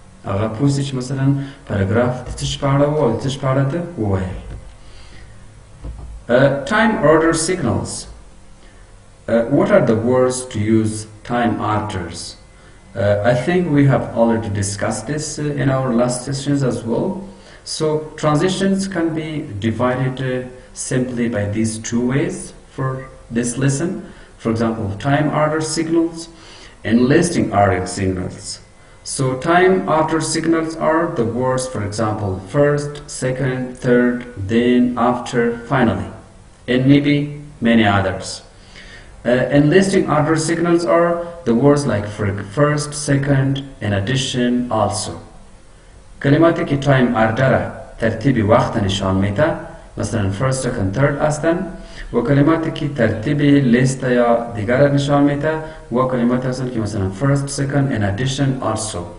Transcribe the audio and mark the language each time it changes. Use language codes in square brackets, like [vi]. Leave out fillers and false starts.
[ps] هغه پوه سي چې مثلا پاراګراف د څه شي په اړه و او د څه شي په اړه ته ووایي. [en] Time order signals. What are the words to use time orders? I think we have already discussed this in our last sessions as well. So transitions can be divided simply by these two ways for this lesson. For example, time order signals and listing order signals. So time order signals are the words, for example, first, second, third, then, after, finally, and maybe many others. And listing order signals are the words like first, second, in addition, also. [fa] کلماتی که تایم اردره ترتیب وقت نشان میده مثلا [en] first, second, third [fa] هستن و کلماتی که ترتیب لیست یا دیگر نشان میده و کلماتی هستن که مثلا [en] first, second, in addition, also.